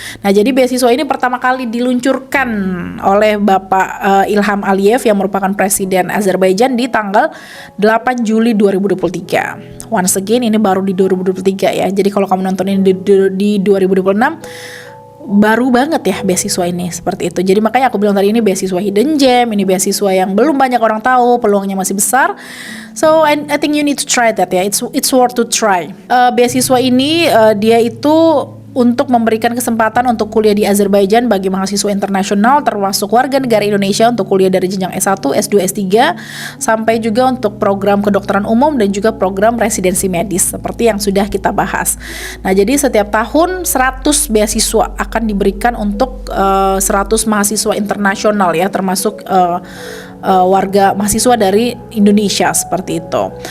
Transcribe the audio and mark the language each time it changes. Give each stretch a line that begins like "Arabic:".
Indonesian: Nah, jadi beasiswa ini pertama kali diluncurkan oleh Bapak Ilham Aliyev yang merupakan presiden Azerbaijan di tanggal 8 Juli 2023.
English: Once again,
Indonesian: ini baru di 2023 ya. Jadi kalau kamu nonton ini di 2026, baru banget ya beasiswa ini seperti itu. Jadi makanya aku bilang tadi ini beasiswa hidden gem, ini beasiswa yang belum banyak orang tahu, peluangnya masih besar.
English: So I think you need to try that ya. It's worth to try.
Indonesian: Beasiswa ini dia itu untuk memberikan kesempatan untuk kuliah di Azerbaijan bagi mahasiswa internasional termasuk warga negara Indonesia untuk kuliah dari jenjang S1, S2, S3 sampai juga untuk program kedokteran umum dan juga program residensi medis seperti yang sudah kita bahas. Nah, jadi setiap tahun 100 beasiswa akan diberikan untuk 100 mahasiswa internasional ya, termasuk warga mahasiswa dari Indonesia seperti itu.